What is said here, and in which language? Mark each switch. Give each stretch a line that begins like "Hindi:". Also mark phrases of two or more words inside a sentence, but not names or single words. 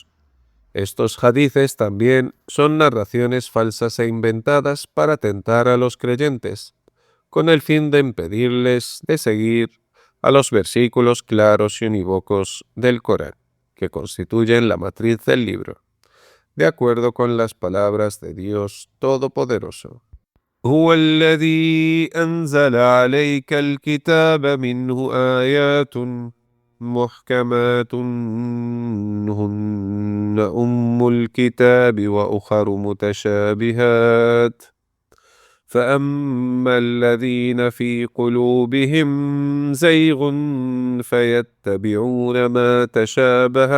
Spanish: Estos hadices también son narraciones falsas e inventadas para tentar a los creyentes, con el fin de impedirles de seguir a los versículos claros y unívocos del Corán, que constituyen la matriz del libro, de acuerdo con las palabras de Dios Todopoderoso.
Arabic: هو الذي أنزل عليك الكتاب منه آيات محكمات هن أم الكتاب وأخر متشابهات فأما الذين في قلوبهم زيغ فيتبعون ما تشابه